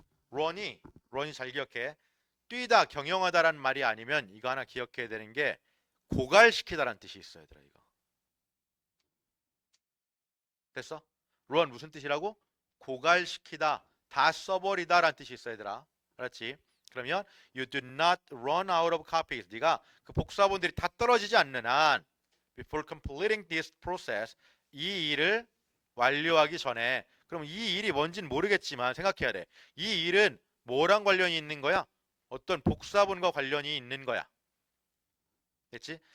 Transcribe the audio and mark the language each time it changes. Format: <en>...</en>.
<ko>run이 잘 기억해. 뛰다, 경영하다란 말이 아니면 이거 하나 기억해야 되는 게 고갈시키다란 뜻이 있어 얘들아 이거. 됐어? run 무슨 뜻이라고? 고갈시키다, 다 써버리다란 뜻이 있어 얘들아. 알았지?</ko> <en>그러면 you do not run out of copies.</en> <ko>네가 그 복사본들이 다 떨어지지 않는 한</ko> <en>before completing this process</en> <ko>이 일을 완료하기 전에 그럼 이 일이 뭔진 모르겠지만 생각해야 돼. 이 일은 뭐랑 관련이 있는 거야? 어떤 복사본과 관련이 있는 거야. 됐지?</ko>